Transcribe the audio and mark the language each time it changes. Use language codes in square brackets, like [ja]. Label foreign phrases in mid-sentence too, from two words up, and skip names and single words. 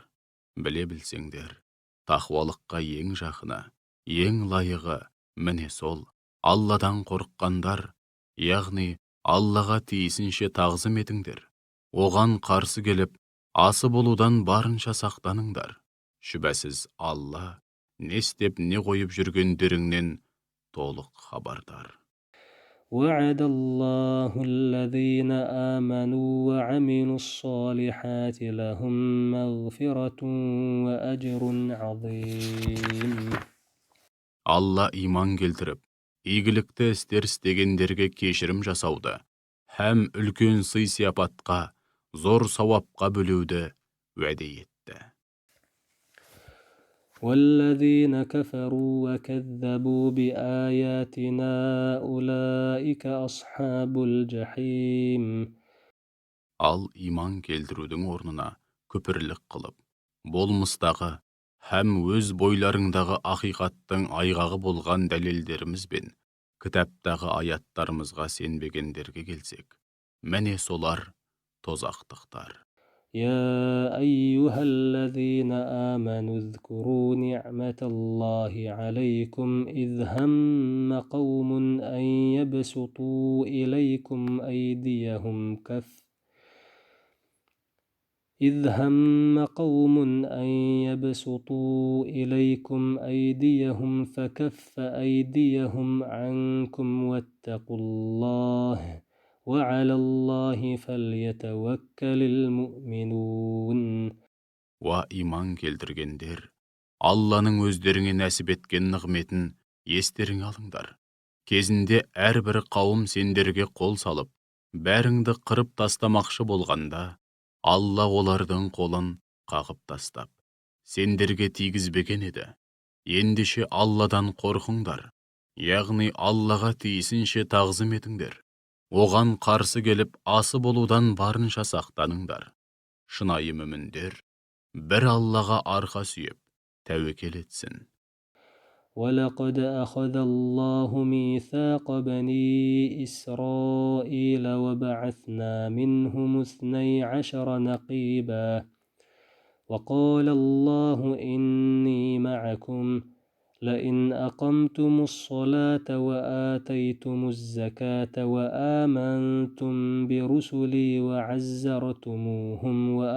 [kk] Біле білсеңдер, тақуалыққа ең жақыны, ең лайығы міне сол Алладан қорыққандар, яғни Аллаға тиісінше тағзым етіңдер. Оған қарсы келіп, асы болудан барынша сақтаныңдар. Шүбәсіз Алла не істеп не қойып жүргендеріңнен толық хабардар. [ar] وعد الله الذين آمنوا وعملوا الصالحات لهم مغفرة وأجر عظيم. [kk] Алла иман келтіріп, игілікті істер істегендерге кешірім жасауды, һәм үлкен сый-сияпатқа, зор сауапқа бөлеуді уәде етті. [ar] والذين كفروا وكذبوا بآياتنا أولئك أصحاب الجحيم. [kk] Ал иман келтірудің орнына күпірлік қылып, болмыстағы һәм өз бойларыңдағы ақиқаттың айғағы болған дәлелдерімізбен кітаптағы аяттарымызға сенбегендерге келсек, міне солар тозақтықтар. [ar] يا أيها الذين آمنوا اذكروا نعمة الله عليكم إذ هم قوم أن يبسطوا إليكم أيديهم فكف أيديهم عنكم واتقوا الله وعلى الله فليتوكل المؤمنون. [kk] Уа иман келтіргендер, Алланың өздеріңе нәсіп еткен нығметін естеріңе алыңдар. Кезінде әрбір қауым сендерге қол салып, бәріңді қырып тастамақшы болғанда, Алла олардың қолын қағып тастап, сендерге тигізбеген еді. Ендеше Алладан қорқыңдар, яғни Аллаға тиісінше тағзым етіңдер. Оған қарсы келіп асы болудан барынша сақтаныңдар. Шынайы мүміндер бір Аллаға арқа сүйеп, тәуекел етсін. [ar] ولقد أخذ الله ميثاق بني إسرائيل وبعثنا منهم 12 نقيبا وقال الله إني معكم لئن أقمتم الصلاة وآتيتم الزكاة وآمنتم برسلي وعزرتموهم